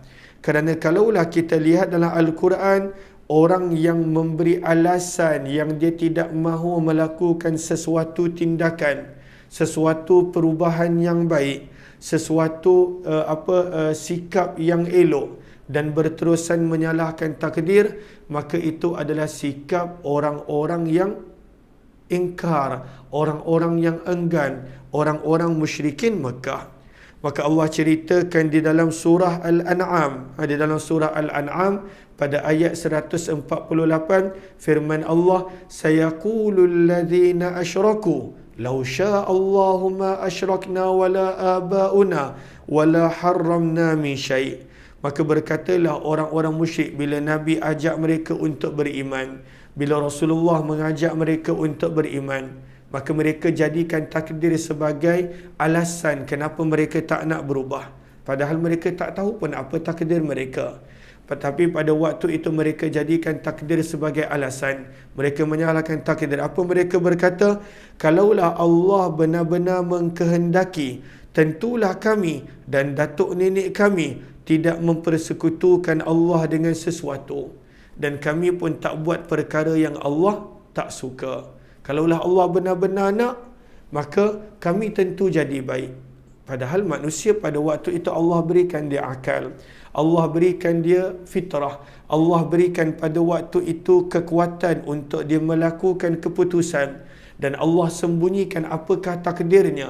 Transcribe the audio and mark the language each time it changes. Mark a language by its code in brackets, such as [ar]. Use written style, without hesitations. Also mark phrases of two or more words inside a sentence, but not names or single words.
[ms] Kerana kalaulah kita lihat dalam Al-Quran, orang yang memberi alasan yang dia tidak mahu melakukan sesuatu tindakan, sesuatu perubahan yang baik, sesuatu sikap yang elok dan berterusan menyalahkan takdir, maka itu adalah sikap orang-orang yang ingkar, orang-orang yang enggan, orang-orang musyrikin Mekah. Maka Allah ceritakan di dalam surah Al-An'am, di dalam surah Al-An'am pada ayat 148, firman Allah, [ar] سيقول الذين أشركوا لو شاء الله ما أشركنا ولا آباؤنا ولا حرمنا من شيء'. [ms] Maka berkatalah orang-orang musyrik bila Nabi ajak mereka untuk beriman, bila Rasulullah mengajak mereka untuk beriman, maka mereka jadikan takdir sebagai alasan kenapa mereka tak nak berubah. Padahal mereka tak tahu pun apa takdir mereka. Tetapi pada waktu itu mereka jadikan takdir sebagai alasan. Mereka menyalahkan takdir. Apa mereka berkata? Kalaulah Allah benar-benar mengkehendaki, tentulah kami dan datuk nenek kami tidak mempersekutukan Allah dengan sesuatu. Dan kami pun tak buat perkara yang Allah tak suka. Kalaulah Allah benar-benar nak, maka kami tentu jadi baik. Padahal manusia pada waktu itu Allah berikan dia akal, Allah berikan dia fitrah, Allah berikan pada waktu itu kekuatan untuk dia melakukan keputusan, dan Allah sembunyikan apakah takdirnya.